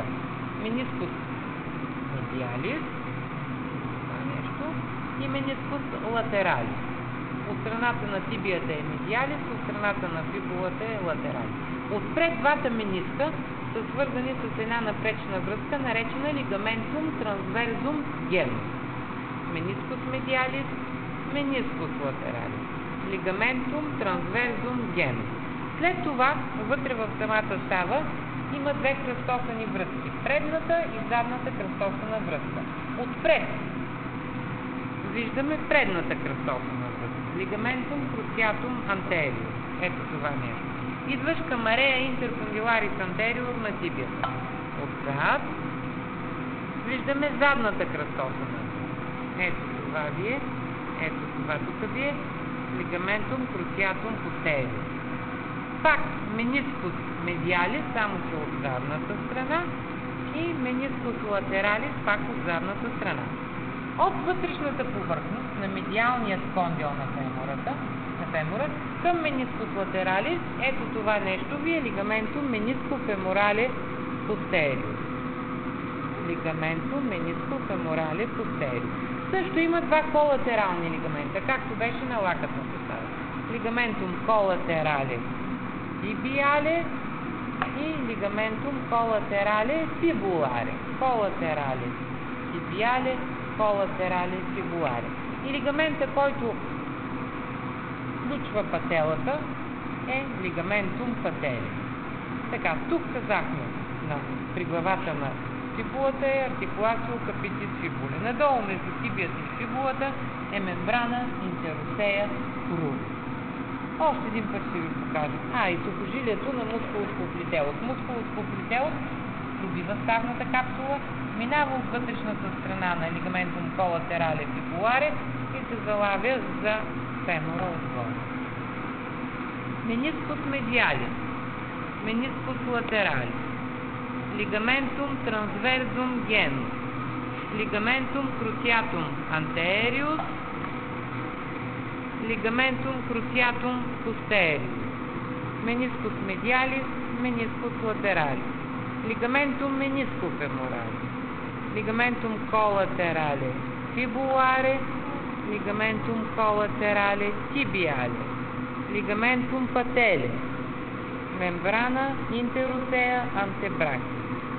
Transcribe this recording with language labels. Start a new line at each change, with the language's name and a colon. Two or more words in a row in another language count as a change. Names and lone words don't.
Latin: meniscus medialis и meniscus lateralis.
Bulgarian: От страната на тибията е медиалис, от страната на фибулата е латералис. Отпред двата мениска са свързани с една напречна връзка, наречена
Latin: ligamentum transversum genus. Meniscus medialis, meniscus lateralis. Ligamentum transversum genus.
Bulgarian: След това, вътре в самата става, има две кръстосани връзки. Предната и задната кръстосана връзка. Отпред виждаме предната кръстосана връзка.
Latin: Ligamentum cruciatum anterior.
Bulgarian: Ето това нещо. Идваш към
Latin: area intercondylaris anterior
Bulgarian: на тибията. Отзад виждаме задната кръстосана връзка. Ето това ви е. Ето това тук ви е.
Latin: Ligamentum cruciatum posterior. Пак meniscus medialis,
Bulgarian: само че от задната страна, и
Latin: meniscus lateralis,
Bulgarian: пак от задната страна. От вътрешната повърхност на медиалния скондил на фемора към
Latin: meniscus lateralis,
Bulgarian: ето това нещо ви е
Latin: ligamentum menisco-femorale posterior. Ligamentum menisco-femorale posterior.
Bulgarian: Също има два колатерални лигамента, както беше на лакътната става.
Latin: Ligamentum collaterale tibiale и ligamentum collaterale fibulare. Collaterale tibiale, collaterale fibulare.
Bulgarian: И лигамента, който включва пателата, е
Latin: ligamentum patellae.
Bulgarian: Така, тук казахме при главата на фибулата е
Latin: articulatio capitis fibulae.
Bulgarian: Надолу между тибията и фибулата е
Latin: membrana interossea cruris.
Bulgarian: Още един път ще ви покажа. И сухожилието на
Latin: musculus popliteus. Musculus popliteus
Bulgarian: пробива ставната капсула, минава от вътрешната страна на
Latin: ligamentum collaterale fibulare
Bulgarian: и се залавя за фемора отгоре.
Latin: Meniscus medialis, meniscus lateralis, ligamentum transversum genus, ligamentum cruciatum anterius, ligamentum cruciatum posterior, meniscus medialis, meniscus lateralis, ligamentum menisco-femorale, ligamentum collaterale fibulare, ligamentum collaterale tibiale, ligamentum patellae, membrana interossea antebrachii.